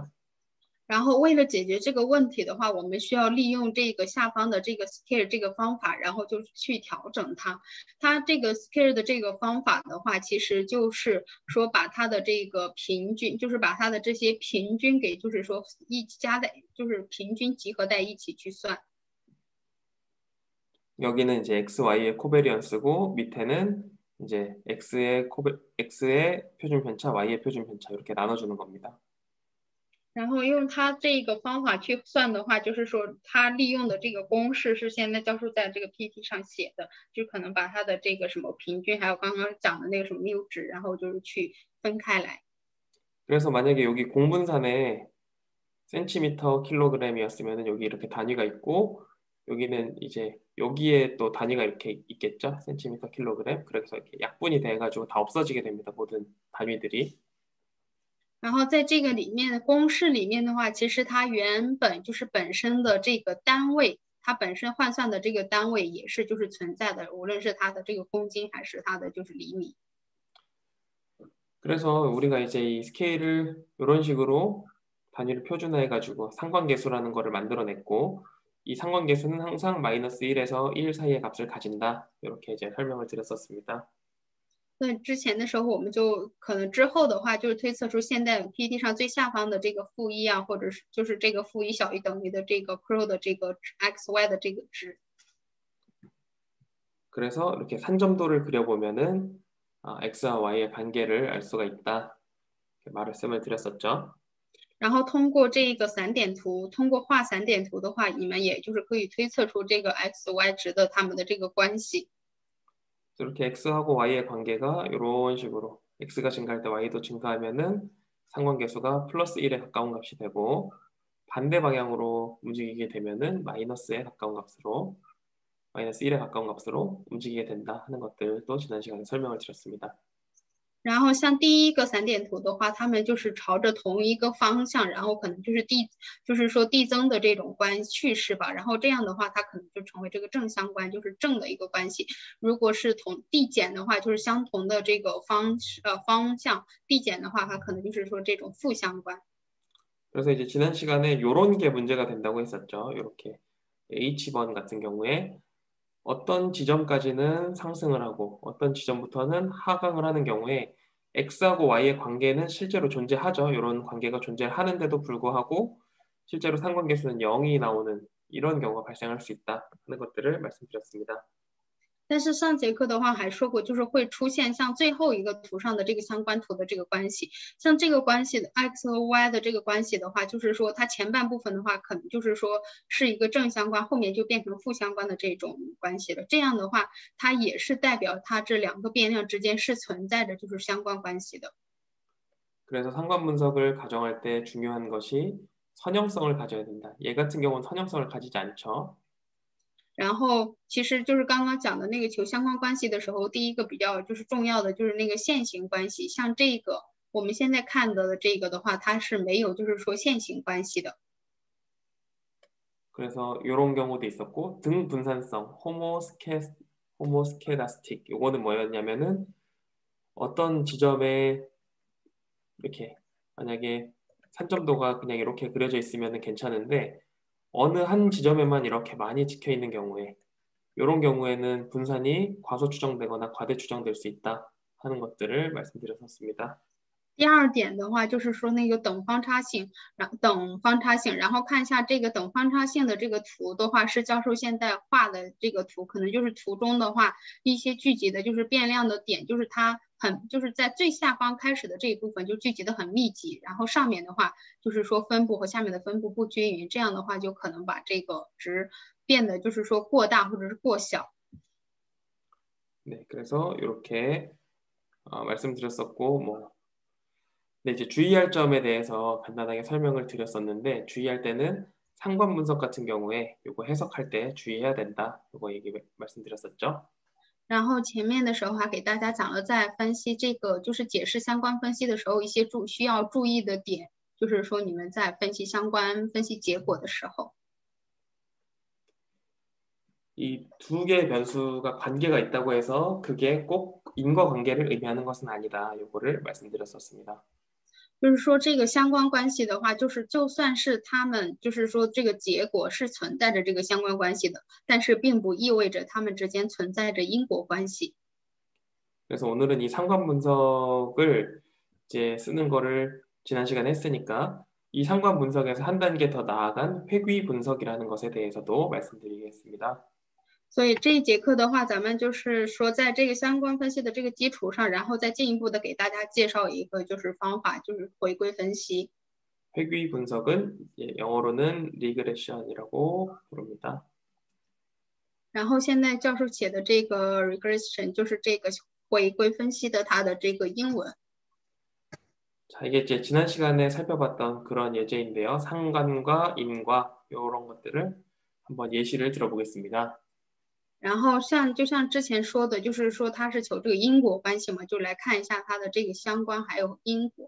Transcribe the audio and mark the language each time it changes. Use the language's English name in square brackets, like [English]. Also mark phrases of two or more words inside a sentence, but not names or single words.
[Chinese] 然后为了解决这个问题的话，我们需要利用这个下方的这个 scale 这个方法，然后就去调整它。它这个 scale 的这个方法的话，其实就是说把它的这个平均，就是把它的这些平均给就是说加在，就是平均集合在一起去算。 [Korean] 여기는 이제 x, y의 코베리언스고 밑에는 이제 x의 표준 편차, y의 표준 편차 이렇게 나눠주는 겁니다. [Chinese] 然后用它这个方法去算的话，就是说它利用的这个公式是现在教授在这个 PPT 上写的，就可能把它的这个什么平均，还有刚刚讲的那个什么谬值，然后就是去分开来。 [Korean] 그래서 만약에 여기 공분산에 센티미터 킬로그램이었으면 여기 이렇게 단위가 있고 여기는 이제 여기에 또 단위가 이렇게 있겠죠. 센티미터 킬로그램. 그래서 이렇게 약분이 돼가지고 다 없어지게 됩니다. 모든 단위들이. [Chinese] 然后在这个里面的公式里面的话，其实它原本就是本身的这个单位，它本身换算的这个单位也是就是存在的，无论是它的这个公斤还是它的就是厘米。 [Korean] 그래서 우리가 이제 이 스케일을 이런 식으로 단위를 표준화해가지고 상관계수라는 거를 만들어냈고 이 상관계수는 항상 마이너스 1에서 1 사이의 값을 가진다. 이렇게 이제 설명을 드렸었습니다. [Chinese] 那之前的时候，我们就可能之后的话，就是推测出现在 PPT 上最下方的这个负一啊，或者是就是这个负一小于等于的这个 crow 的这个 x y 的这个值。 [Korean] 그래서 이렇게 산점도를 그려보면은 x와 y의 관계를 알 수가 있다. 이렇게 말씀을 드렸었죠. [Chinese] 然后通过这个散点图，通过画散点图的话，你们也就是可以推测出这个 x、y 值的它们的这个关系。 [Korean] 이렇게 x하고 y의 관계가 이런 식으로 x가 증가할 때 y도 증가하면은 상관계수가 플러스 1에 가까운 값이 되고 반대 방향으로 움직이게 되면은 마이너스에 가까운 값으로 마이너스 1에 가까운 값으로 움직이게 된다 하는 것들도 지난 시간에 설명을 드렸습니다. [Chinese] 然后像第一个散点图的话，它们就是朝着同一个方向，然后可能就是就是说递增的这种趋势吧。然后这样的话，它可能就成为这个正相关，就是正的一个关系。如果是递减的话，就是相同的这个方向，递减的话，它可能就是说这种负相关。 [Korean] 그래서 이제 지난 시간에 이런 게 문제가 된다고 했었죠. 이렇게 H번 같은 경우에 어떤 지점까지는 상승을 하고 어떤 지점부터는 하강을 하는 경우에 X하고 Y의 관계는 실제로 존재하죠. 이런 관계가 존재하는데도 불구하고 실제로 상관계수는 0이 나오는 이런 경우가 발생할 수 있다 하는 것들을 말씀드렸습니다. [Chinese] 但是上节课的话还说过，就是会出现像最后一个图上的这个相关图的这个关系，像这个关系的 x 和 y 的这个关系的话，就是说它前半部分的话，可能就是说是一个正相关，后面就变成负相关的这种关系了。这样的话，它也是代表它这两个变量之间是存在着就是相关关系的。 [Korean] 그래서 상관 분석을 가정할 때 중요한 것이 선형성을 가져야 된다. 얘 같은 경우는 선형성을 가지지 않죠. [Chinese] 然后其实就是刚刚讲的那个求相关关系的时候，第一个比较就是重要的就是那个线性关系，像这个我们现在看到的这个的话，它是没有就是说线性关系的。 [Korean] 그래서 이런 경우도 있었고 등 분산성 호모스케다스틱 요거는 뭐였냐면은 어떤 지점에 이렇게 만약에 산점도가 그냥 이렇게 그려져 있으면 괜찮은데 어느 한 지점에만 이렇게 많이 찍혀 있는 경우에 이런 경우에는 분산이 과소 추정되거나 과대 추정될 수 있다 하는 것들을 말씀드렸었습니다. [Chinese] 第二点的话，就是说那个等方差性，然后看一下这个等方差性的这个图的话，是教授现在画的这个图，可能就是图中的话一些聚集的就是变量的点，就是它就是在最下方开始的这一部分就聚集的很密集，然后上面的话就是说分布和下面的分布不均匀，这样的话就可能把这个值变得就是说过大或者是过小。 [Korean] 네, 그래서 이렇게 말씀드렸었고 뭐 네, 이제 주의할 점에 대해서 간단하게 설명을 드렸었는데 주의할 때는 상관 분석 같은 경우에 요거 해석할 때 주의해야 된다. 요거 말씀드렸었죠. [Chinese] 然后前面的时候还给大家讲了，在分析这个就是解释相关分析的时候，一些需要注意的点，就是说你们在分析相关分析结果的时候， [Korean] 이 두 개의 변수가 관계가 있다고 해서 그게 꼭 인과관계를 의미하는 것은 아니다. 요거를 말씀드렸었습니다. [Chinese] 就是说这个相关关系的话，就是就算是他们就是说这个结果是存在着这个相关关系的，但是并不意味着他们之间存在着因果关系。 [Korean] 그래서 오늘은 이 상관 분석을 이제 쓰는 거를 지난 시간에 했으니까 이 상관 분석에서 한 단계 더 나아간 회귀 분석이라는 것에 대해서도 말씀드리겠습니다. [Chinese] 所以这一节课的话，咱们就是说，在这个相关分析的这个基础上，然后再进一步的给大家介绍一个就是方法，就是回归分析。 [Korean] 회귀 분석은 영어로는 regression이라고 부릅니다. [Chinese] 然后现在教授写的这个 regression 就是这个回归分析的它的这个英文。 [Korean] 자, 이게 이제 지난 시간에 살펴봤던 그런 예제인데요. 상관과 인과 이런 것들을 한번 예시를 들어보겠습니다. [Chinese] 然后就像之前说的，就是说它是求这个因果关系嘛，就来看一下它的这个相关还有因果。